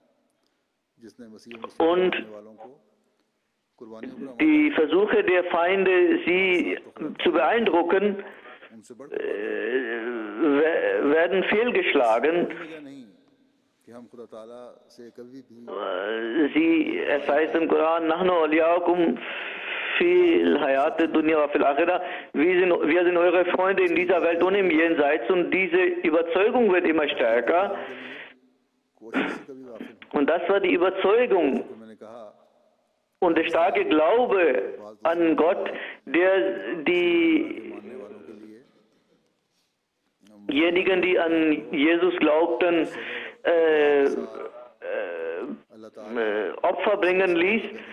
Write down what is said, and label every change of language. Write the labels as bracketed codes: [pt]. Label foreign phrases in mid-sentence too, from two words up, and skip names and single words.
[de] Und die Versuche der Feinde, sie zu beeindrucken, werden fehlgeschlagen. Es heißt im Koran, [ar] نحن أولياؤكم في الحياة الدنيا وفي الآخرة. [de] Wir sind eure Freunde in dieser Welt und im Jenseits, und diese Überzeugung wird immer stärker. Und das war die Überzeugung und der starke Glaube an Gott, der diejenigen, die an Jesus glaubten, Opfer bringen ließ.